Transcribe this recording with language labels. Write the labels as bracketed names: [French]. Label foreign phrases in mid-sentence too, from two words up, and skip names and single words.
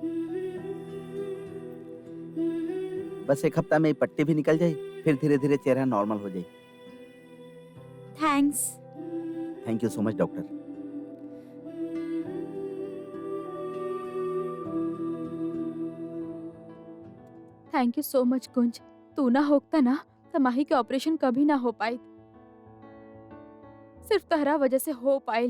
[Bhojpuri] बस एक हफ्ता में ये पट्टी भी निकल जाए, फिर धीरे धीरे चेहरा नॉर्मल हो जाए। थैंक्स। [English] thank you so much doctor. thank you so much Kunj. [Bhojpuri] तू ना होता ना तो माही के ऑपरेशन कभी ना हो पाई। सिर्फ तहरा वजह से हो पाई।